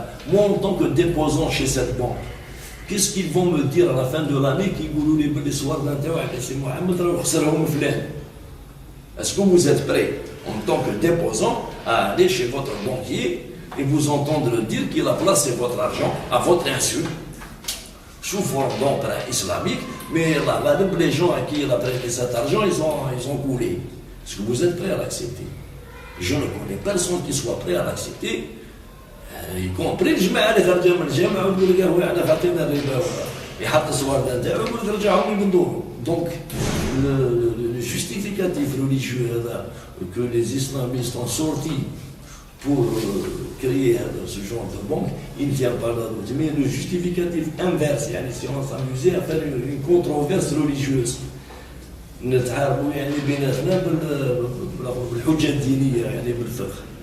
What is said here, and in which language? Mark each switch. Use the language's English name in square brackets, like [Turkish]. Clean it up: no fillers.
[French] Moi en tant que déposant chez cette banque, qu'est-ce qu'ils vont me dire à la fin de l'année qui يقولوا لي باللي صور نتاعو سي محمد راه خسرهم فلان؟ Est-ce que vous êtes prêt en tant que déposant à aller chez votre banquier et vous entendre dire qu'il a placé votre argent à votre insu sous forme d'emprunt islamique, mais là, les gens à qui il a prêté cet argent, ils ont coulé. Est-ce que vous êtes prêt à l'accepter? [Arabic] Je ne connais personne qui soit prêt à l'accepter, y compris le جماعة اللي خرجوا من الجامعة ويقول لك هو احنا خاطينا الربا يحط الصور نتاعو ويقول لك رجعهم لي من دورهم. [French] Donc le justificatif religieux que les islamistes ont sorti pour créer ce genre de banque, il ne tient pas la route. Mais le justificatif inverse, si on s'amusait à faire une controverse religieuse, نتعارضوا يعني بيناتنا بالحجة الدينية يعني بالفقه.